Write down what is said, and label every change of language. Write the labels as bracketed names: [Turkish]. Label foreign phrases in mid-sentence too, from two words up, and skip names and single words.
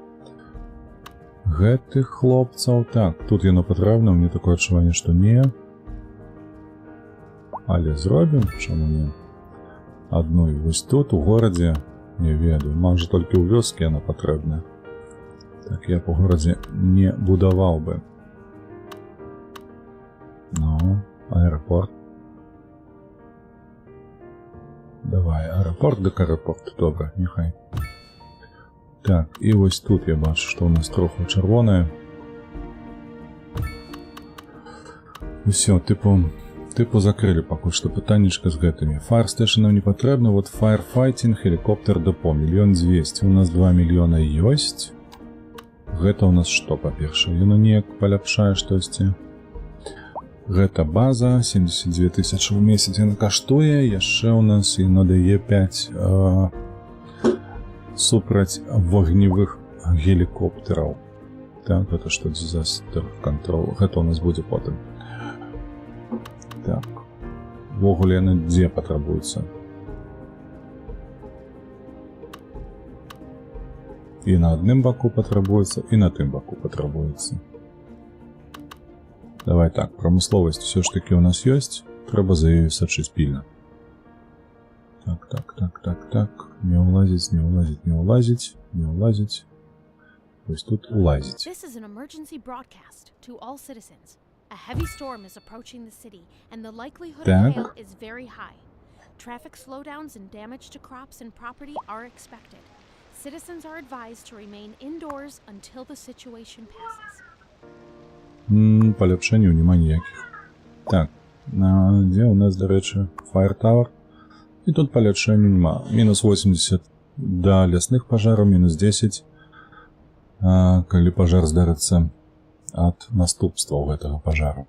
[Belarusian] Гэтых хлопцаў, так, тут яно патрэбна, мне такое адчуванне, што не. Але зробім, чаму не? Адну і вось тут, у горадзе, не ведаю, можа толькі ў вёскі яна патрэбна. Так, я по горадзе не будаваў бы. Ну, аэропорт. Давай, аэропорт дык аэропорт, добра, няхай. Так, і вось тут я бачу, што ў нас троху чырвонае. Усё, тыпу закрылі пакуль што пытаннічка з гэтымі. Fire Station нам не патрэбна, вот Firefighting, Helicopter Depot, 1 200 000. У нас 2 мільёна ёсць. Гэта ў нас што, па-першае? Яно неяк паляпшае штосьці. Гэта база, 72 000 ў месяц яна каштуе, яшчэ ў нас яна дае 5 супраць вогневых гелікоптераў. Так, гэта што [English] disaster control, [Belarusian] гэта ў нас будзе потым. Так, ввогуле яны дзе патрабуюцца? І на адным баку патрабуецца, і на тым баку патрабуецца. Давай так, прамысловасць все ж таки у нас ёсць, трэба за ёю сачыць пільна. Так, не ўлазіць. Вось тут улазіць. [English] This is an emergency broadcast to all citizens. A heavy storm is approaching the city, and the likelihood of hail is very high. Traffic slowdowns and damage to crops and property are expected. Citizens are advised to remain indoors until the situation passes. [Belarusian] Паляпшэнняў няма ніякіх. Так, дзе у нас, дарэчы, Fire Tower? І тут паляпшэння няма. Мінус 80 да лясных пажараў, мінус 10, калі пажар здарыцца ад наступстваў гэтага пажару.